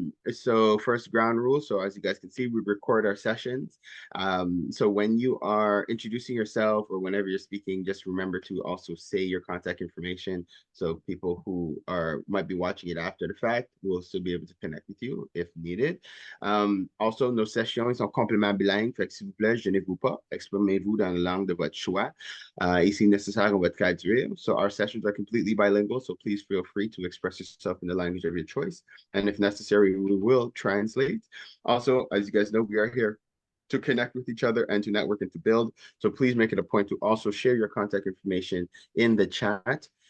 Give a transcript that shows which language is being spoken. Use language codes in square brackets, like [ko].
[en] So first ground rule. So as you guys can see, we record our sessions. So when you are introducing yourself or whenever you're speaking, just remember to also say your contact information. So people who might be watching it after the fact will still be able to connect with you if needed. [fr] Also, nos sessions sont complètement bilingues. Fait que s'il vous plaît, gênez-vous pas. Exprimez-vous dans la langue de votre choix. Et si nécessaire, on va traduire. [en] So our sessions are completely bilingual, so please feel free to express yourself in the language of your choice. And if necessary, we will translate. Also, as you guys know, we are here to connect with each other and to network and to build. So please make it a point to also share your contact information in the chat.